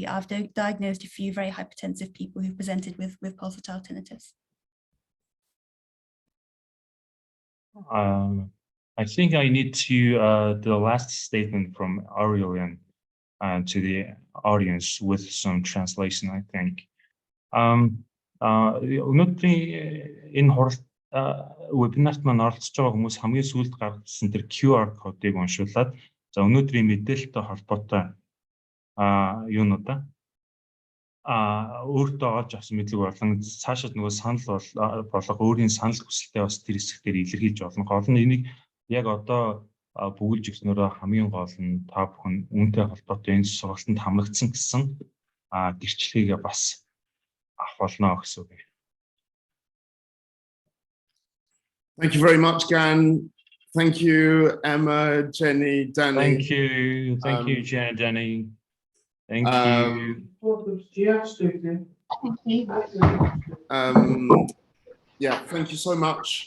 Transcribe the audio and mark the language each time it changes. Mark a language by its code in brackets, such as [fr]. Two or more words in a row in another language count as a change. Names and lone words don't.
[en] I've diagnosed a few very hypertensive people who've presented with pulsatile tinnitus. I think I need to the last statement from Aurelian to the audience with some translation, I think. [mn] Өнөөдрийн энэ хурал вебинарт маань оролцож байгаа хүмүүс хамгийн сүүлд гаргасан тэр QR кодыг уншуулад за өнөөдрийн мэдээлэлтэй холбоотой юунуудаа өөртөө олж авсан мэдлэг болон цаашаад нөгөө санал болгох өөрийн санал хүсэлтээ бас тэр хэсгээр илэрхийлж болно. Гол нь энийг яг одоо бүгэлж өгснөөрөө хамгийн гол нь та бүхэн үүнтэй холбоотой энэ сургалтанд хамрагдсан гэсэн гэрчлэгийг бас авах болно гэсэн үг. [en] Thank you very much, Gan. Thank you, Emma, Jenny, Danny. Thank you, Jenny, Danny. Thank you. Yeah, thank you so much.